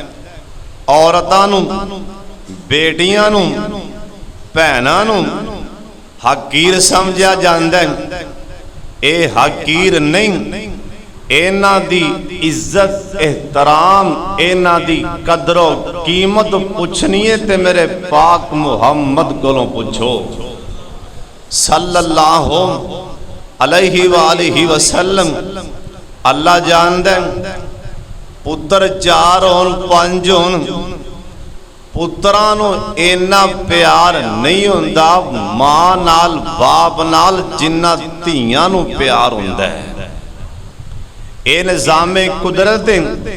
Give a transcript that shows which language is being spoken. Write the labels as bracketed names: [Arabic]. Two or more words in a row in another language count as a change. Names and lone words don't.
[Punjabi] عورتاں نو، بیٹیاں نو، بھیناں نو حقیر [Urdu] سمجھا جاتا ہے. [Punjabi] یہ حقیر نہیں، انہاں دی عزت احترام، انہاں دی قدر و قیمت پچھنی ہے تے میرے پاک محمد کولوں پچھو [Arabic] صلى الله عليه وآله وسلم. [Punjabi] اللہ جاندا ہے پتر 4 ہون 5 ہون، پتراں نوں انا پیار نہیں ہندا ماں نال باپ نال جنا دھیاں نوں پیار ہندا ہے. [Urdu] یہ نظامِ قدرت ہے.